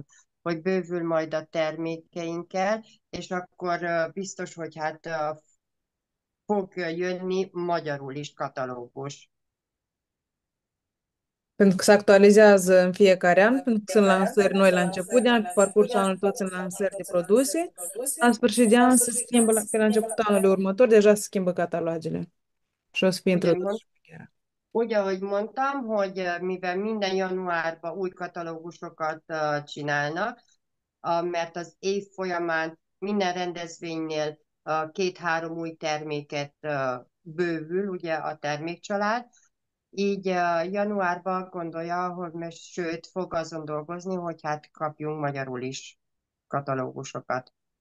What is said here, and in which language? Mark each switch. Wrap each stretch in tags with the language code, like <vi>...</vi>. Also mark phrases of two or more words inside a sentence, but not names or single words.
<hu>Hogy bővül majd a termékeinkkel, és akkor biztos, hogy hát fog jönni magyarul is katalógus.</hu> <ro>Pentru că se actualizează în fiecare an, pentru că sunt lansări noi la început de an, pe parcursul anului tot sunt lansări de produse. La sfârșit de an se schimbă, pe la începutul anului următor, deja se schimbă catalogele și o să fie</ro> <hu>Ugye,</hu> <ro>introdus.</ro> <hu>úgy, ahogy mondtam, hogy mivel minden januárban új katalógusokat csinálnak, mert az év folyamán minden rendezvénynél két-három új terméket bővül, ugye a termékcsalád, így januárban gondolja, sőt, fog azon dolgozni, hogy hát kapjunk magyarul is katalógusokat.</hu>